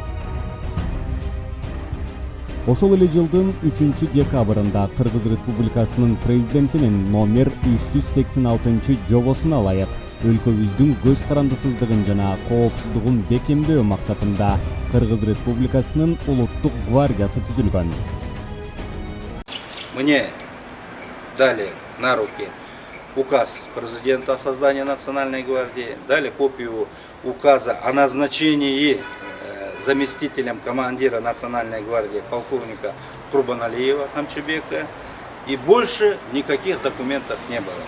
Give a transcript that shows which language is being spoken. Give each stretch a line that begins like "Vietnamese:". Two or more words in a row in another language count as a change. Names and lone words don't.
Kyrgyz: Ошол эле жылдын 3-декабрында Кыргыз Республикасынын президентинин номер 386 жобосуна ылайык өлкөбүздүн көз карандысыздыгын жана коопсуздугун бекемдөө максатында Кыргыз Республикасынын улуттук гвардиясы түзүлгөн.
Russian: Мне дали на руки указ президента о создании Национальной гвардии, дали копию указа о назначении заместителем командира Национальной гвардии полковника Курбаналиева Камчебека, и больше никаких документов не было.